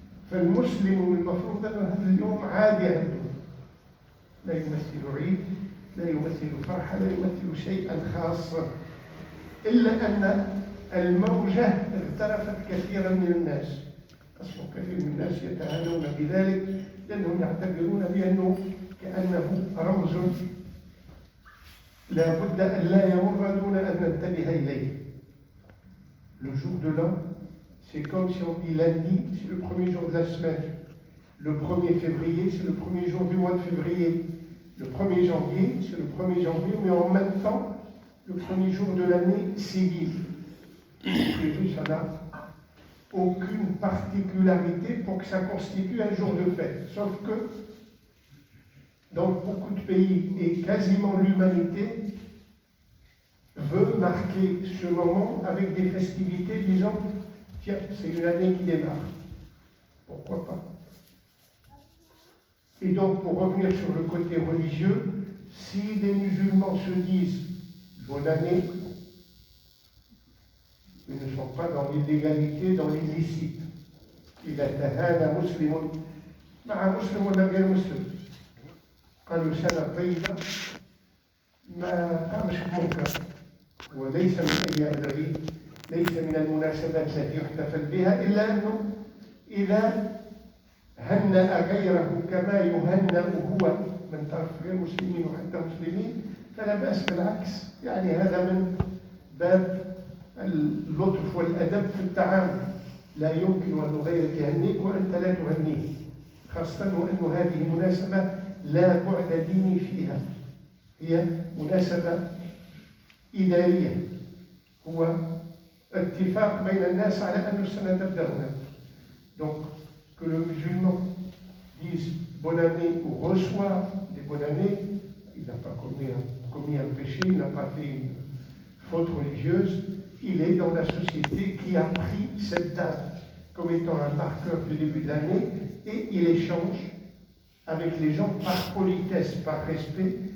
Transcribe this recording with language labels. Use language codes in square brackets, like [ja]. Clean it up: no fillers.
[ar] فالمسلم المفروض أن هذا اليوم عادي عنده، لا يمثل عيد، لا يمثل فرحة، لا يمثل شيئا خاصا، إلا أن الموجة اغترفت كثيرا من الناس. أصبح كثير من الناس يتهانون بذلك لأنهم يعتبرون بأنه كأنه رمز لا بد أن لا يمر دون أن ننتبه إليه. [fr] Le jour de l'an, c'est comme si on dit lundi, c'est le premier jour de la semaine. Le 1er février, c'est le premier jour du mois de février. Le 1er janvier, c'est le 1er janvier, mais en même temps, le premier jour de l'année civile. Ça n'a aucune particularité pour que ça constitue un jour de fête. Sauf que, dans beaucoup de pays, et quasiment l'humanité, veut marquer ce moment avec des festivités disant « Tiens, c'est une année qui démarre. Pourquoi pas ?» Et donc, pour revenir sur le côté religieux, si des musulmans se disent « Bonne année », ils ne sont pas dans l'illégalité, dans l'illicite. [ar] إذا تهانى مسلم مع مسلم ولا غير مسلم، قالوا سنة طيبة ما قامش بمنكر، وليس من أيام العيد، ليس من المناسبات التي يحتفل بها، إلا أنه إذا هنأ غيره كما يهنأ هو من طرف غير مسلمين وحتى مسلمين فلا بأس، بالعكس، يعني هذا من باب اللطف والأدب في التعامل. لا يمكن أن غيرك يهنيك وأنت لا تهنيه، خاصة وأن هذه مناسبة لا بعد ديني فيها، هي مناسبة إدارية، هو اتفاق بين الناس على أن السنة تبدأ هنا. [fr] Donc, que le musulman dise bonne année ou reçoit des bonnes années, il n'a pas commis un péché, il n'a pas fait une faute religieuse, il est dans la société qui a pris cette date comme étant un marqueur du début de l'année et il échange avec les gens par politesse, par respect.